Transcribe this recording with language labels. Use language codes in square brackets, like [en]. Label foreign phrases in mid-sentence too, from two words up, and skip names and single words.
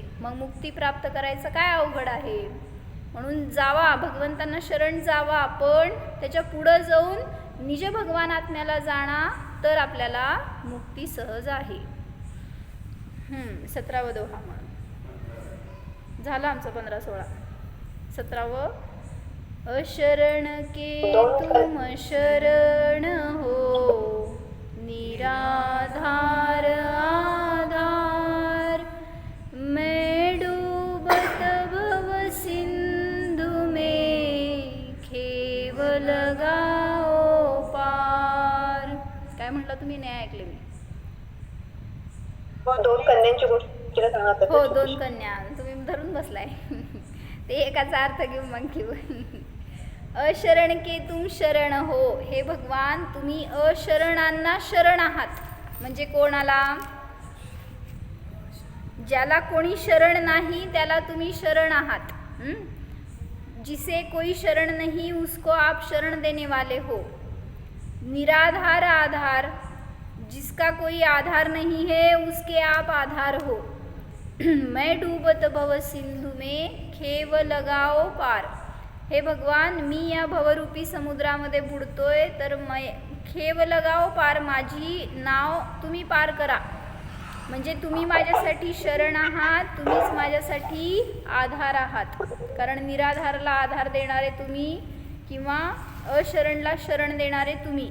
[mr] मग मुक्ती प्राप्त करायचं काय अवघड आहे? म्हणून जावा, भगवंतांना शरण जावा, पण त्याच्या पुढं जाऊन निज भगवान आत्म्याला जाणा, तर आपल्याला मुक्ती सहज आहे. 17वा दोहा म्हणून झालं आमचं 15-16. 17वं. [hi] अशरण के तुम शरण हो, निराधार आधार, मैं डूबत भव सिंधु में, खेव लगाओ पार. [mr] काय म्हटलं तुम्ही? नाही ऐकले मी. 2 कन्यांची गोष्ट सांगत. हो, 2 कन्या. तुम्ही धरून बसलाय. ते एकाचा अर्थ घेऊ मग घेऊ. [hi] अशरण के तुम शरण हो, [mr] हे भगवान तुम्ही अशरणांना शरण आहात. म्हणजे कोणाला? ज्याला कोणी शरण नाही त्याला तुम्ही शरण आहात. [hi] जिसे कोई शरण नहीं उसको आप शरण देने वाले हो. निराधार आधार, जिसका कोई आधार नहीं है उसके आप आधार हो. मैं डूबत भव सिंधु में, खेव लगाओ पार. [mr] हे भगवान, मी या भवरूपी समुद्रामध्ये बुडतोय, तर [hi] खेव लगाओ पार, [mr] माझी नाव तुम्ही पार करा. म्हणजे तुम्ही माझ्यासाठी शरण आहात, तुम्हीच माझ्यासाठी आधार आहात. कारण निराधारला आधार देणारे तुम्ही किंवा अशरणला शरण देणारे तुम्ही.